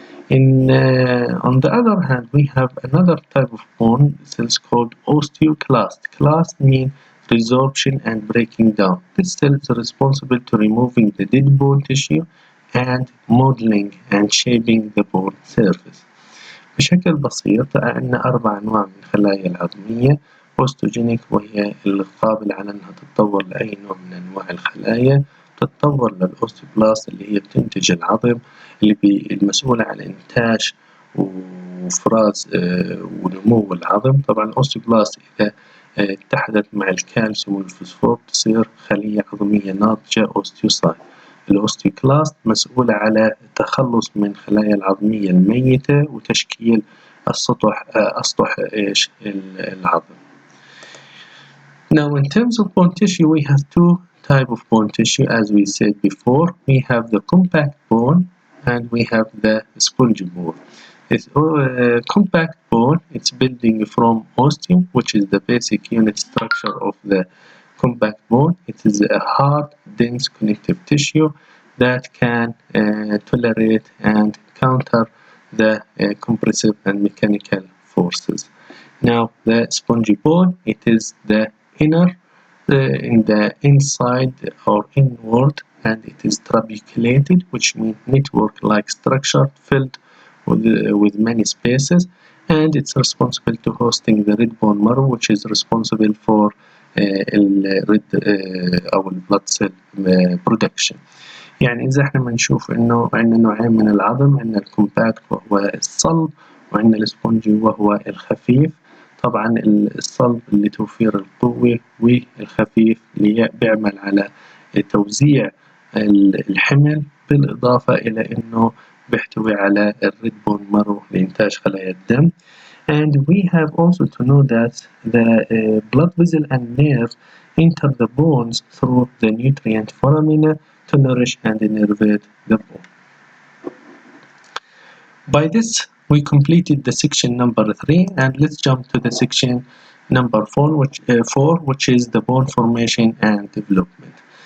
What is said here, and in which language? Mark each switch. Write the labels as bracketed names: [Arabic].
[English] On the other hand, we have another type of bone cells called osteoclast. Clast means resorption and breaking down. This cell is responsible to removing the dead bone tissue and modeling and shaping the bone surface. [Arabic] بشكل بسيط عندنا 4 أنواع من الخلايا العظمية. أوستوجينيك وهي القابلة على أنها تتطور لأي نوع من أنواع الخلايا. تتطور للأوستيوبلاست اللي هي بتنتج العظم اللي المسؤولة عن إنتاج وإفراز ونمو العظم. طبعا الأوستيوبلاست إذا اتحدت مع الكالسيوم والفوسفور تصير خلية عظمية ناضجة أوستيوسايت. الأوستيوكلاست مسؤولة على التخلص من خلايا العظمية الميتة وتشكيل أسطح العظم. [English] Now, in terms of bone tissue, we have 2 types of bone tissue, as we said before. We have the compact bone and we have the spongy bone. This compact bone, it's building from osteum, which is the basic unit structure of the compact bone. It is a hard, dense connective tissue that can tolerate and counter the compressive and mechanical forces. Now, the spongy bone, it is the inner, in the inside or inward, and it is trabeculated, which means network-like structure filled with many spaces, and it's responsible to hosting the red bone marrow, which is responsible for الريد أو البلاد cell production. [Arabic] يعني إذا إحنا بنشوف إنه عندنا نوعين من العظم، عندنا الكومباكت وهو الصلب، وعندنا السبونجي وهو الخفيف. طبعا الصلب لتوفير القوة، والخفيف اللي بيعمل على توزيع الحمل، بالإضافة إلى إنه بيحتوي على الريد بون مارو لإنتاج خلايا الدم. [English] And we have also to know that the blood vessel and nerve enter the bones through the nutrient foramina to nourish and innervate the bone. By this, we completed the section number 3, and let's jump to the section number 4, which is the bone formation and development.